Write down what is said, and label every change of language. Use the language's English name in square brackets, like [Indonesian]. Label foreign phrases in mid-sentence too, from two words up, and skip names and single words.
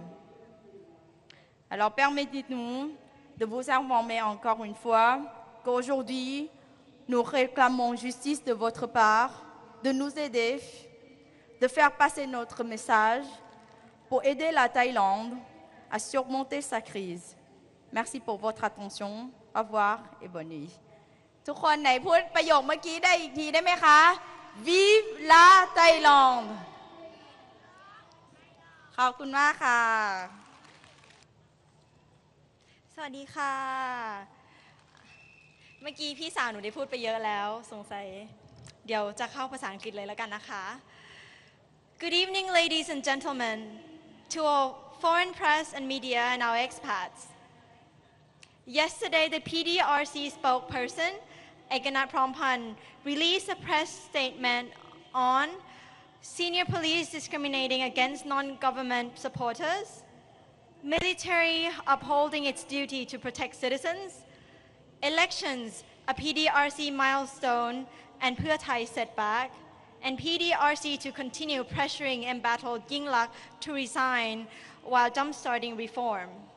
[French] Alors permettez-nous de vous informer encore une fois qu'aujourd'hui, nous réclamons justice de votre part, de nous aider, de faire passer notre message pour aider la Thaïlande à surmonter sa crise. Merci pour votre attention. Au revoir et bonne nuit. [Thai] ทุกคนไหนพูดประโยคเมื่อกี้ได้อีกทีได้ไหมคะ [French] Vive la Thaïlande [Thai] ขอบคุณมากค่ะสวัสดีค่ะเมื่อกี้พี่สาวหนูได้พูดไปเยอะแล้วสงสัยเดี๋ยวจะเข้าภาษาอังกฤษเลยแล้วกันนะคะ [English] Good evening ladies and gentlemen to all foreign press and media and our expats. Yesterday the PDRC spokesperson Ekanat Prompan released a press statement on senior police discriminating against non-government supporters, military upholding its duty to protect citizens, elections, a PDRC milestone and Pheu Thai setback, and PDRC to continue pressuring embattled Yingluck to resign while jumpstarting reform.